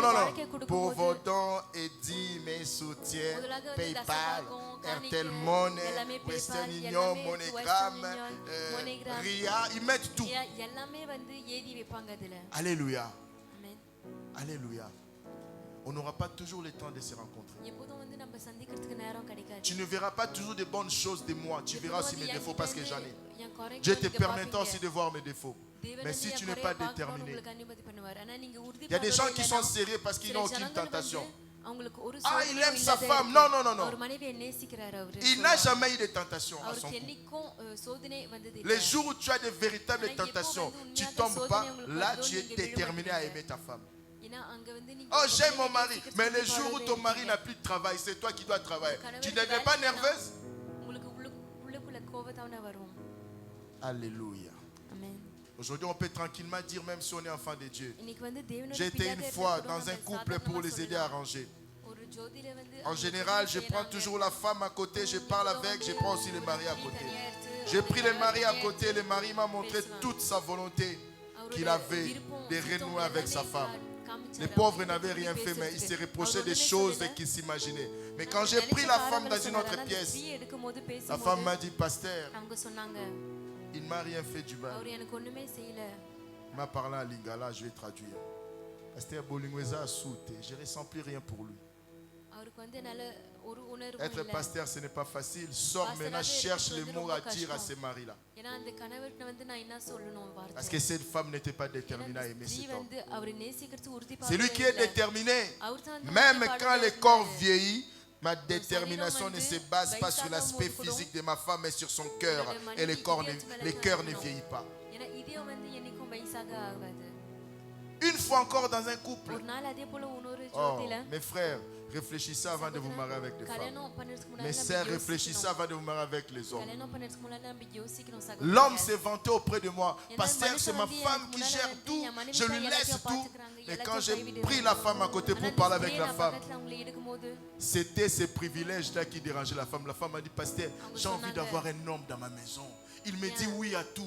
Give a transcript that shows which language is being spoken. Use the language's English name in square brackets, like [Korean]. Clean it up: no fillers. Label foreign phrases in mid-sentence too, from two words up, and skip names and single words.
[French] Non. Pour vos dons et dîmes et soutiens, PayPal, Airtel Money, Western Union, MoneyGram, RIA, ils mettent tout. Alléluia. Alléluia. On n'aura pas toujours le temps de se rencontrer. [Tamil] எப்போதும் வந்து நம்ம சந்திக்கிறதுக்கு நேரம் கிடைக்காது. [French] Tu ne verras pas toujours de bonnes choses de moi. Tu verras aussi mes défauts parce que j'en ai. [Tamil] என் குறைகளை [French] Dieu te [Tamil] நீங்க [French] permettra [Tamil] பார்ப்பீங்க. [French] aussi de voir mes défauts. [Tamil] தேவன் [French] Mais [Tamil] வந்து [French] si [Tamil] என் [French] tu n'es [Tamil] குறையை [French] pas [Tamil] பார்க்கணும்னு [French] déterminé, [Tamil] உங்களுக்கு அனுமதி பண்ணுவார். ஆனா நீங்க [French] il y a des gens qui sont [Tamil] உறுதிப்பாடு [French] sérieux parce qu'ils [Tamil] சில [French] n'ont aucune [Tamil] ஜனங்கள் வந்து [French] tentation. [Tamil] அவங்களுக்கு ஒரு [French] Ah, il [Tamil] சோதனையும் [French] aime sa [Tamil] இல்லாத [French] femme. [Tamil] இருக்கு. [French] Non, non, non, non. [Tamil] அவர் மனைவியை நேசிக்கிறார் அவரு. [French] Il n'a jamais eu de tentation à son [Tamil] அவருக்கு [French] couple. [Tamil] என்னைக்கும் சோதனை வந்தது இல்லை. [French] Les jours où tu as de véritables tentations, tu ne tombes pas. Là, tu es déterminé à aimer ta femme. [Tamil] ஏன்னா அங்க வந்து நீங்க [French] Oh, j'aime mon mari. Mais les jours où ton mari n'a plus de travail, c'est toi qui dois travailler. Tu ne deviens pas nerveuse? [Tamil] உங்களுக்கு உள்ளுக்குள்ள கோபத்தான வரும். [French] Alléluia. [Tamil] ஆமென். [French] Aujourd'hui, on peut tranquillement dire, même si on est enfant de Dieu. [Tamil] இன்னைக்கு வந்து தேவனுடைய [French] J'ai été une fois dans un [Tamil] பிள்ளையாக [French] couple pour les aider à ranger. [Tamil] ஒரு ஜோதியில வந்து [French] En général, je prends toujours la femme à côté, je parle avec, je prends aussi le mari à côté. J'ai pris le mari à côté, le mari m'a montré toute sa volonté qu'il avait de renouer avec sa femme. Les pauvres n'avaient rien fait, mais ils se reprochaient des choses qu'ils s'imaginaient. Mais quand j'ai pris la femme dans une autre pièce, la femme m'a dit, pasteur, [Tamil] அவங்க சொன்னாங்க [French] il ne m'a rien fait du mal. [Tamil] அவர் எனக்கு ஒண்ணுமே செய்யல. [French] Il m'a parlé en lingala, je vais traduire. Pasteur Bolingweza a sauté, je ne ressens plus rien pour lui. [Tamil] அவருக்கு வந்து நல்ல ஒரு உணர்வும் [French] Être [Tamil] இல்ல. [French] pasteur, ce n'est pas facile. Sors maintenant, cherche les mots à dire à ces maris-là. [Tamil] ஏன்னா அந்த கணவர்ட்ட வந்து நான் என்ன சொல்லணும் வார்த்தை. [French] Parce que cette femme n'était pas déterminée à aimer [Tamil] ஸ்திரீ [French] cet homme. [Tamil] வந்து அவரை நேசிக்கிறது உறுதிப்பாடு. [French] C'est lui qui est déterminé. [Tamil] அவர் தான் வந்து [French] Même [Tamil] உறுதிப்பாடு [French] quand le [Tamil] உள்ளவர். [French] corps vieillit, ma détermination ne se base pas sur l'aspect physique de ma femme, mais sur son cœur. Et le cœur ne vieillit pas. [Tamil] ஏன்னா இதயம் வந்து என்னைக்கும் வயசாக ஆகாது. [French] Une fois encore dans un couple. [Tamil] ஒரு நாள் அதே போல இன்னொரு [French] Oh, [Tamil] ஜோதியில [French] mes frères, réfléchissez avant de vous marier avec les femmes. [Tamil] கல்யாணம் பண்ணதுக்கு முன்னாடி [French] Mes sœurs, réfléchissez avant de vous marier avec les hommes. [Tamil] கல்யாணம் பண்ணதுக்கு முன்னாடி நம்ம யோசிக்கணும் [French] L'homme s'est vanté auprès de moi. Pasteur, c'est ma femme qui gère tout. Je lui laisse tout. Mais quand j'ai pris la femme à côté pour parler avec la femme, c'était ces privilèges-là qui dérangeaient la femme. La femme m'a dit, pasteur, j'ai envie d'avoir un homme dans ma maison. Il me dit oui à tout.